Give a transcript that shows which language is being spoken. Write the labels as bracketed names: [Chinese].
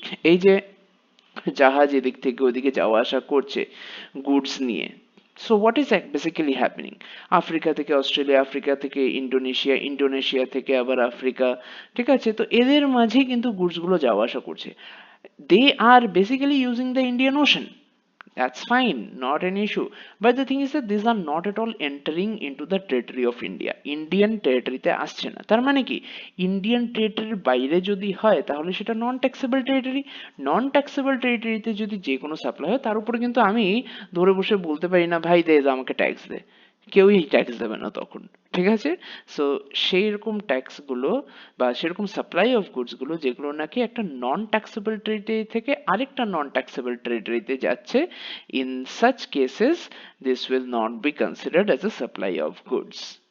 [Bangla] এই যে জাহাজ এদিক থেকে ওদিকে যাওয়া আসা করছে গুডস নিয়ে। [English] So what is basically happening? [Bangla] Africa থেকে অস্ট্রেলিয়া, আফ্রিকা থেকে ইন্ডোনেশিয়া, ইন্ডোনেশিয়া থেকে আবার আফ্রিকা। ঠিক আছে, তো এদের মাঝেই কিন্তু গুডস গুলো যাওয়া আসা করছে। [English] They are basically using the Indian Ocean. That's fine, not an issue. But the thing is that these are not at all entering into the territory of India. [Bangla] Indian territory তে আসছে না। তার মানে কি, ইন্ডিয়ান টেরিটরির বাইরে যদি হয় তাহলে সেটা নন ট্যাক্সেবল টেরিটরি। নন ট্যাক্সেবল টেরিটরিতে যদি যে কোনো সাপ্লাই হয়, তার উপরে কিন্তু আমি ধরে বসে বলতে পারি না ভাই দে আমাকে ট্যাক্স দে। কেউই ট্যাক্স দেবে না তখন। ঠিক আছে, সো সেই রকম ট্যাক্স গুলো বা সেরকম সাপ্লাই অফ গুডস গুলো যেগুলো নাকি একটা নন ট্যাক্সেবল টেরিটরি থেকে আরেকটা নন ট্যাক্সেবল টেরিটরিতে যাচ্ছে, [English] In such cases this will not be considered as a supply of goods.